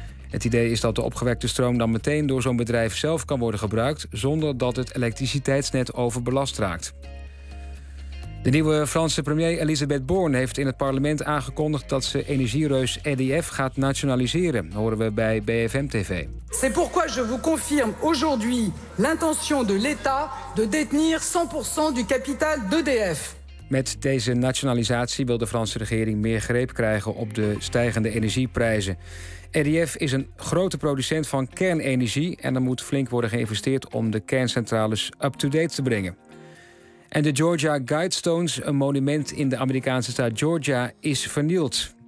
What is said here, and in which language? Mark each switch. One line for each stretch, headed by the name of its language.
Dutch: Het idee is dat de opgewekte stroom dan meteen door zo'n bedrijf zelf kan worden gebruikt, zonder dat het elektriciteitsnet overbelast raakt. De nieuwe Franse premier Elisabeth Borne heeft in het parlement aangekondigd dat ze energiereus EDF gaat nationaliseren, horen we bij BFM TV.
French: C'est pourquoi je vous confirme aujourd'hui l'intention de l'État de détenir 100% du capital d'EDF.
Dutch: Met deze nationalisatie wil de Franse regering meer greep krijgen op de stijgende energieprijzen. EDF is een grote producent van kernenergie en er moet flink worden geïnvesteerd om de kerncentrales up-to-date te brengen. En de Georgia Guidestones, een monument in de Amerikaanse staat Georgia, is vernield.